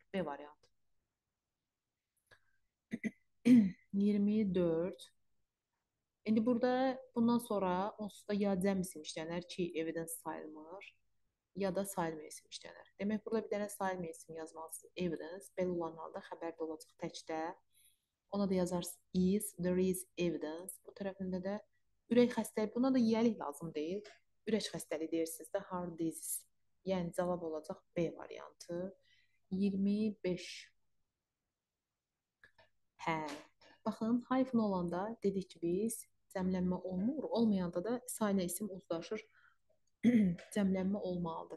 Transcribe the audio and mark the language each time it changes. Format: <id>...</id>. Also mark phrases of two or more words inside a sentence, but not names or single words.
<az>B variantı. 24. İndi burada bundan sonra onsuz da ya cəm isim işlənər ki, evidence sayılmır, ya da sayılmır isim işlənər. Demək, burada bir dənə sayılmır isim yazmalısınız. Evidence, belə olan halda xəbərdə olacaq təkdə. Ona da yazarsınız is,</az> <en>there is evidence.</en> <az>Bu tərəfində də ürək xəstəliyi, buna da yiyəlik lazım deyil. Ürək xəstəliyi deyirsiniz də</az> <en>heart disease.</en> <az>Yəni cavab olacaq B variantı. 25. Hə. Baxın, hyphen olanda dedik ki, biz cəmlənmə olmur. Olmayanda da sayla isim uzlaşır. Cəmlənmə olmalıdır.</az>